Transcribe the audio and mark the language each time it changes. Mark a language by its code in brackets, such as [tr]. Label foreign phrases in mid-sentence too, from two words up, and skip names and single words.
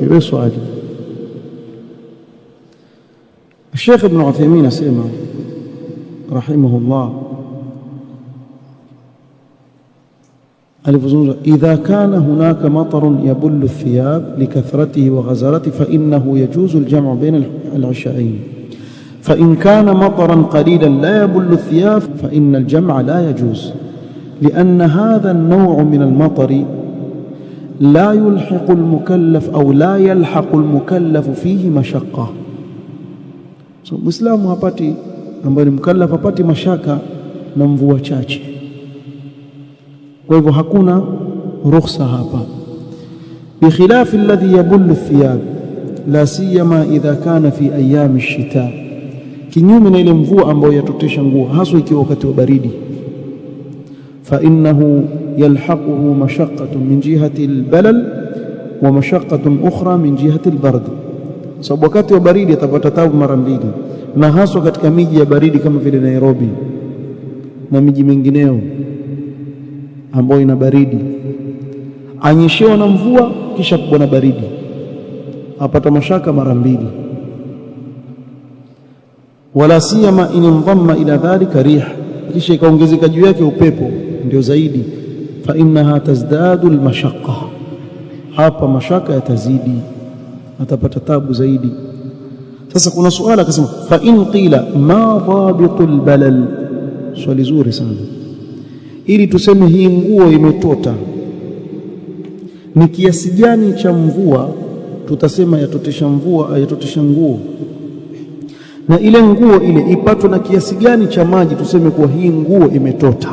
[sw] Wewe swali. Sheikh Ibn Uthaymeen asema rahimahullah alifuzungumza, [ar] إذا كان هناك مطر يبل الثياب لكثرته وغزارته فإنه يجوز الجمع بين العشاءين، فإن كان مطرا قليلا لا يبل الثياب فإن الجمع لا يجوز, لأن هذا النوع من المطر لا يلحق المكلف أو لا يلحق المكلف فيه مشقة. [sw] Muislamu hapati, ambaye ni mukallaf hapati mashaka na mvua chache, kwa hivyo hakuna rukhsa hapa. [ar] بخلاف الذي يبل ثياب لا سيما إذا كان في أيام الشتاء, [sw] kinyume na ile mvua ambayo yatotesha nguo haswa ikiwa wakati wa baridi. [ar] فإنه يلحقه مشقة من جهة البلل ومشقة أخرى من جهة البرد. [sw] Sababu wakati wa baridi atapata taabu mara mbili, na haswa katika miji ya baridi kama vile Nairobi na miji mingineo ambayo ina baridi, anyeshewa na mvua kisha kubwa na baridi, apata mashaka mara mbili. [ar] ولا سيما إن ضم إلى ذلك ريح, [sw] kisha ikaongezeka juu yake upepo, ndio zaidi. [ar] فإنها تزداد المشقة, [sw] hapa mashaka yatazidi, atapata tabu zaidi. Sasa kuna suala akasema, [ar] فإن قيل ما ضابط البلل, [sw] swali zuri sana. Ili tuseme hii nguo imetota, ni kiasi gani cha mvua tutasema yatotesha mvua, yatotesha nguo, na ile nguo ile ipatwe na kiasi gani cha maji tuseme kuwa hii nguo imetota.